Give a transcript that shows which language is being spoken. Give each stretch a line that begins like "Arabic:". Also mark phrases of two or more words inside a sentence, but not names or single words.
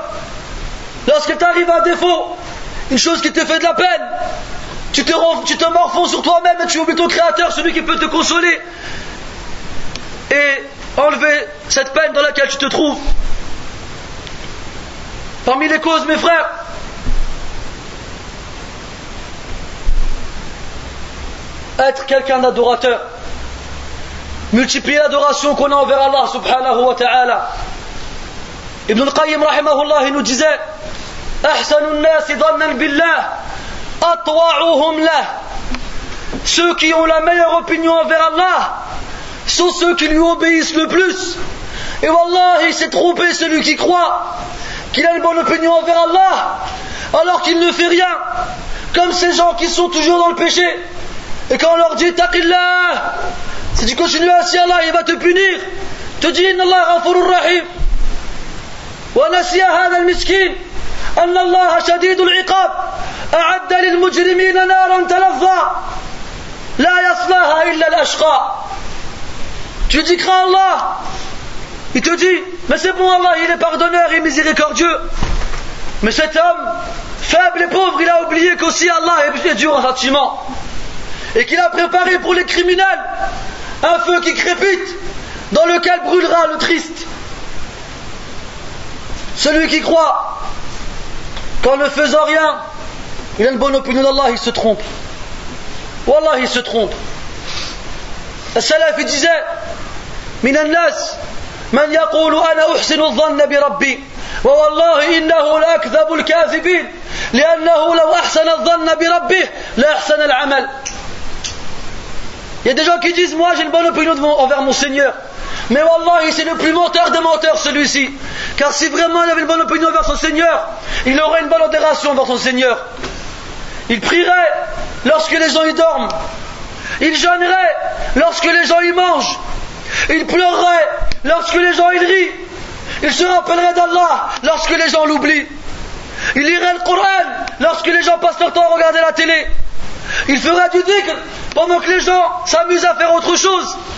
French: Lorsqu'il t'arrive un défaut, une chose qui te fait de la peine, tu te morfonds sur toi-même et tu oublies ton Créateur, celui qui peut te consoler et enlever cette peine dans laquelle tu te trouves. Parmi les causes, mes frères, être quelqu'un d'adorateur, multiplier l'adoration qu'on a envers Allah subhanahu wa ta'ala. Ibn al-Qayyim rahimahullah il nous disait
Arabic: أحسن الناس ظنا بالله أطوعهم له.
French: Ceux qui ont la meilleure opinion envers Allah sont ceux qui lui obéissent le plus. Et wallah, il s'est trompé celui qui croit qu'il a une bonne opinion envers Allah alors qu'il ne fait rien, comme ces gens qui sont toujours dans le péché. Et quand on leur dit taqillah, si tu continues ainsi, Allah il va te punir. Te dit
Arabic: إن الله غفور رحيم. ونسي هذا المسكين أن الله شديد العقاب أعد للمجرمين نارا تلظى لا يصلاها إلا الأشقى.
French: Tu dis crains Allah. Il te dit mais c'est bon, Allah il est pardonneur et miséricordieux. Mais cet homme faible et pauvre, il a oublié qu'aussi Allah est dur en châtiment et qu'il a préparé pour les criminels un feu qui crépite dans lequel brûlera le triste. Celui qui croit qu'en ne faisant rien il a une bonne opinion d'Allah, il se trompe. Wallah, il se trompe.
Arabic: As-Salaf
French: il disait
Arabic: من الناس من يقول أنا أحسن الظن بربي والله إنه لأكذب الكاذبين لأنه لو أحسن الظن بربه لأحسن العمل.
French: Il y a des gens qui disent moi j'ai une bonne opinion envers mon Seigneur, mais wallahi c'est le plus menteur des menteurs celui-ci, car si vraiment il avait une bonne opinion envers son Seigneur, il aurait une bonne adoration envers son Seigneur. Il prierait lorsque les gens y dorment, il jeûnerait lorsque les gens y mangent, il pleurerait lorsque les gens y rient, il se rappellerait d'Allah lorsque les gens l'oublient, il lirait le Coran lorsque les gens passent leur temps à regarder la télé, il ferait du dhikr pendant que les gens s'amusent à faire autre chose.